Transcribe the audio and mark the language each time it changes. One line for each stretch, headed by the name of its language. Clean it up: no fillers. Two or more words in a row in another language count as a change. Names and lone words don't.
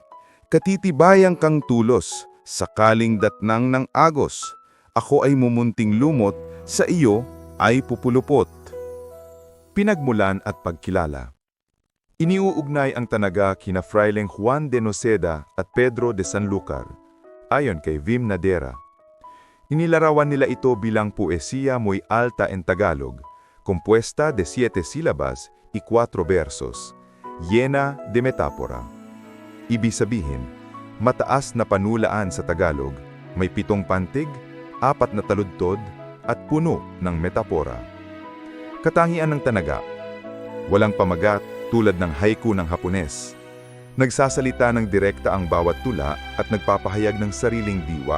Filipino: Katitibayang kang tulos sa kalingdat ng agos, ako ay mumunting lumot, sa iyo ay pupulupot. Pinagmulan at pagkilala. Iniuugnay ang Tanaga kina Fraileng Juan de Noceda at Pedro de Sanlucar, ayon kay Vim Nadera. Inilarawan nila ito bilang
Spanish: poesiya muy alta en Tagalog, compuesta de 7 sílabas y 4 versos, llena de metáfora.
Filipino: Ibig sabihin, mataas na panulaan sa Tagalog, may 7 pantig, 4 na taludtod, at puno ng metapora. Katangian ng Tanaga. Walang pamagat tulad ng haiku ng Hapones. Nagsasalita ng direkta ang bawat tula at nagpapahayag ng sariling diwa.